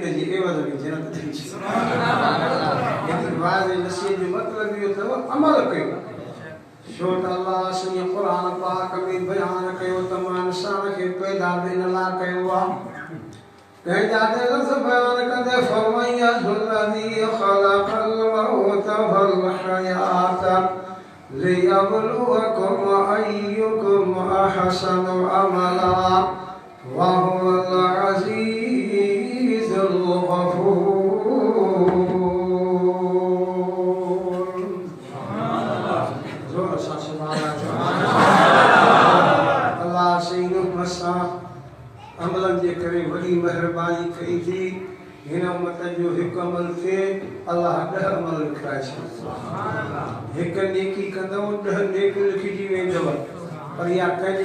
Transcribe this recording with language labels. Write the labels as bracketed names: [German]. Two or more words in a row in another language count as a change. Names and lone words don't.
[Sindhi] जी एवज़ में जन्नत थी वाज़े नसीहत जो मतिलबु इहो अथव अमल कयो छो त अल्लाह सॼे क़ुर पाक में बयानु कयो त मां इंसान खे पैदा बि इन लाइ कयो आहे पंहिंजा लफ़्ज़ बयानु कंदे फरमाया [Arabic] الذي خلق الموت والحياة ليبلوكم أيكم أحسن عملا وهو العزيز الغفور [Sindhi] अल्लाह से मसा अमलन जे करे वॾी महिरबानी कई थी हिन उम्मत जो हिकु अमल थिए अल्लाह 10 अमल लिखाए छॾियो हिकु नेकी कंदव 10 नेकियूं लिखिजी वेंदव पर इहा कंहिंजे